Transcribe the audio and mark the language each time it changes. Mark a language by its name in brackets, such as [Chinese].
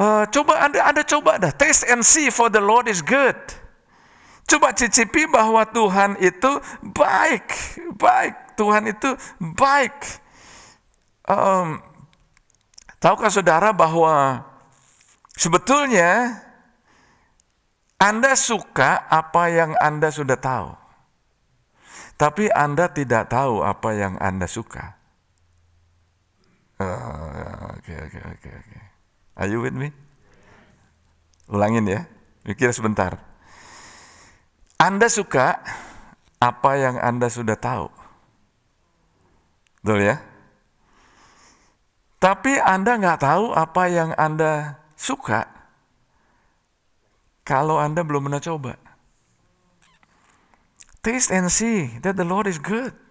[Indonesian] Coba Anda coba dah, [English] taste and see for the Lord is good. [Indonesian] Coba cicipi bahwa Tuhan itu baik. Tuhan itu baik. Tahukah saudara bahwa sebetulnya Anda suka apa yang Anda sudah tahu. Tapi Anda tidak tahu apa yang Anda suka. Oke. [English] Are you with me? [Indonesian] Ulangin ya, mikir sebentar. Anda suka apa yang Anda sudah tahu. Betul ya? Tapi Anda nggak tahu apa yang Anda suka kalau Anda belum pernah coba. [English] Taste and see that the Lord is good.